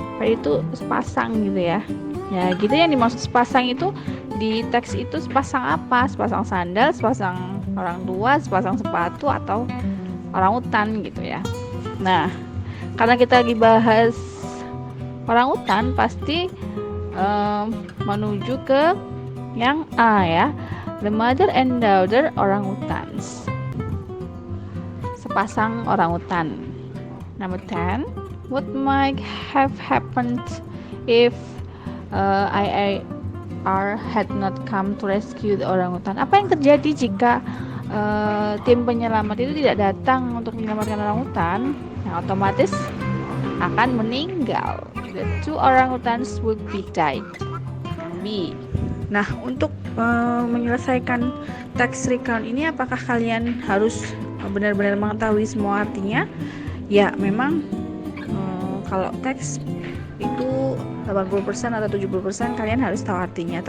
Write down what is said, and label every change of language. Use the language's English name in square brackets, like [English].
[Indonesian] Pair itu sepasang gitu ya. Ya, gitu yang dimaksud sepasang itu di teks itu sepasang apa? Sepasang sandal, sepasang orang tua, sepasang sepatu, atau orang utan gitu ya. Nah, karena kita lagi bahas orang utan, pasti menuju ke yang A ya. [English] The mother and daughter orangutans. [Indonesian] Sepasang orangutan. [English] Number 10. What might have happened if IIR had not come to rescue the orangutan? [Indonesian] Apa yang terjadi jika tim penyelamat itu tidak datang untuk menyelamatkan orangutan? Yang otomatis akan meninggal. [English] The 2 orangutans would be died. B. [Indonesian] Nah, untuk menyelesaikan teks recount ini, apakah kalian harus benar-benar mengetahui semua artinya? Ya, memang kalau teks itu 80% atau 70% kalian harus tahu artinya.